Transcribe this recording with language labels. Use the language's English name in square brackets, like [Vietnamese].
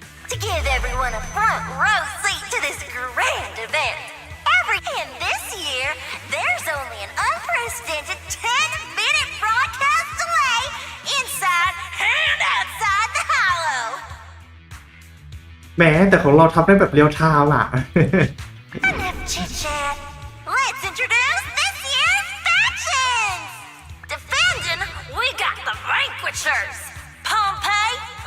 [English] To give everyone a front row seat to this grand event. And this year, there's only an unprecedented 10-minute broadcast delay inside and outside the hollow. [Thai] แหมแต่ของเราทำได้แบบเรียวไทม์อ่ะ [English] Enough chit-chat. Let's introduce this year's factions. Defending, we got the Vanquishers. Pompeii